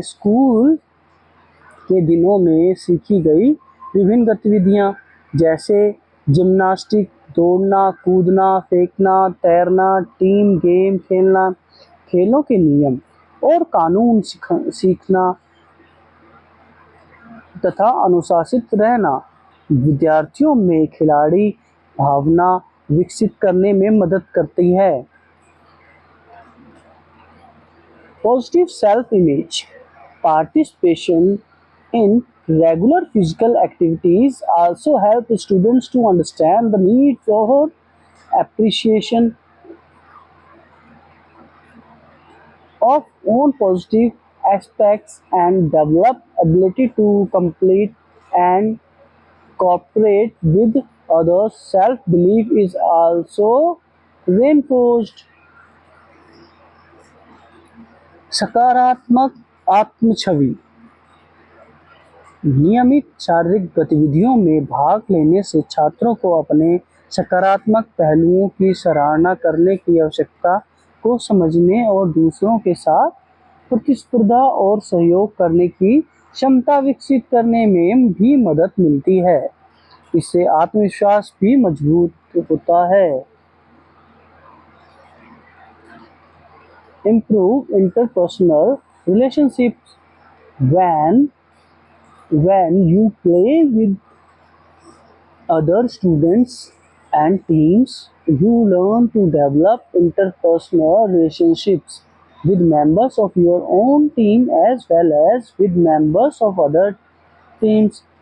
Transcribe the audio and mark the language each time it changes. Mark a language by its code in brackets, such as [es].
[hi] School के दिनों में सीखी गई विभिन्न गतिविधियां जैसे जिम्नास्टिक, दौड़ना, कूदना, फेंकना, तैरना, टीम गेम खेलना, खेलों के नियम और कानून सीखना तथा अनुशासित रहना विद्यार्थियों में खिलाड़ी भावना विकसित करने में मदद करती है। [en] Positive self image. Participation in regular physical activities also help students to understand the need for appreciation of own positive aspects and develop ability to complete and cooperate with others, self-belief is also reinforced. [hi] सकारात्मक आत्म छवि। नियमित शारीरिक गतिविधियों में भाग लेने से छात्रों को अपने सकारात्मक पहलुओं की सराहना करने की आवश्यकता को समझने और दूसरों के साथ प्रतिस्पर्धा और सहयोग करने की क्षमता विकसित करने में भी मदद मिलती है। इससे आत्मविश्वास भी मजबूत होता है। [en] Improve interpersonal relationships when you play with other students and teams, you learn to develop interpersonal relationships with members of your own team as well as with members of other teams.